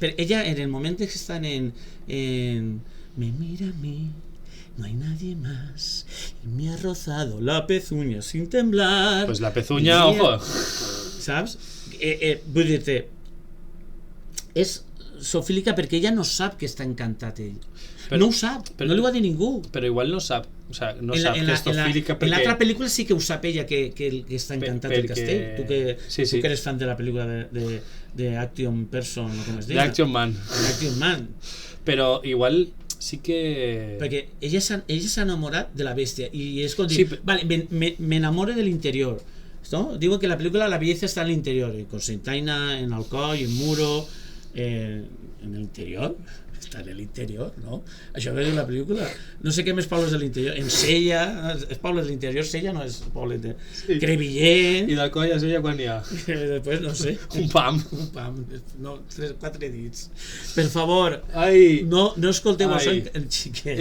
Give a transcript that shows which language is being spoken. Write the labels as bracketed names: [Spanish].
[Catalan] Però ella, en el moment que estan en [Spanish] me mira a mí, no hay nadie más, y me ha rozado la pezuña sin temblar. Pues la pezuña, ojo. [Catalan] Saps? Vull dir-te, és sofílica perquè ella no sap que està encantat ell. No ho sap, no li ho ha dit ningú. Però igual no sap, o sea, no sap que és sofílica perquè... En l'altra pel·lícula sí que ho sap ella, que està encantat del castell. Tu que eres fan de la pel·lícula de Action Person, o com es diu? L'Action Man. L'Action Man. Però igual sí que... Perquè ella s'ha enamorat de la bèstia i és com dir, vale, me enamore de l'interior, ¿no? [Spanish] Digo que la película la belleza está en el interior, en Constantina, en Alcoy, en Muro, en el interior, [Catalan] està en el interior, no? Això ve de la pel·lícula. No sé què més pobles de l'interior. En Sella, és pobles de l'interior, Sella no és poble de... Crevillent... I d'Alcoy a Sella quan n'hi ha? Després, no sé. Un pam. No, 4 dits. Per favor, ai, no escolteu això en xiquet.